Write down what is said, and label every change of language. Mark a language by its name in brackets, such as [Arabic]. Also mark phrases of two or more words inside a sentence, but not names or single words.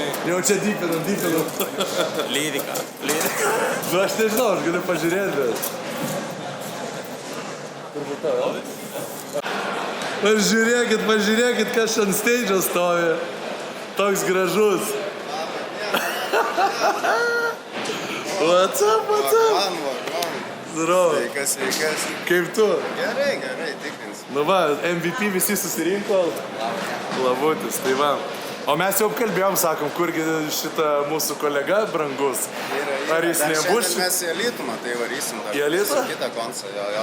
[Lithuanian] Jau čia dypinam. Lyrika. Nu aš nežinau, aš galiu pažiūrėti, bet... Turbūt tavo. Pažiūrėkit, kas čia ant stage stovi. Toks gražus. [English] What's up? [Russian] Здорово. [Lithuanian] Sveikas. Kaip tu? Gerai, tikrinsim. Nu va, MVP visi susirinko. Labutis, tai va. O mes jau kalbėjom, sakom, kurgi šitą mūsų kolega brangus. Ar jis nebus? Mes į Alytų, matai, varysim dar. Į Alytų? Kitą koncą, jo.